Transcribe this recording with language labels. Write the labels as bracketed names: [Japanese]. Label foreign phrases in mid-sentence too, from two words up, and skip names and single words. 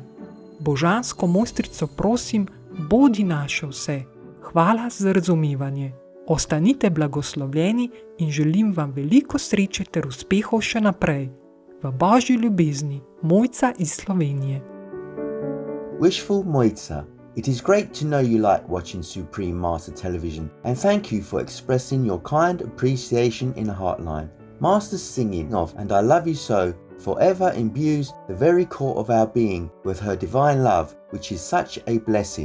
[Slovenian] Božansko mojstrico prosim, bodi naše vse. Hvala za razumevanje. Ostanite blagoslovljeni in želim vam veliko sreče ter uspehov še naprej. V Božji ljubezni, Mojca iz Slovenije. [English] Wishful Moica, it is great to know you like watching Supreme Master Television, and thank you for expressing your kind appreciation in a heartline. Master's singing of And I Love You So forever imbues the very core of our being with her divine love, which is such a blessing.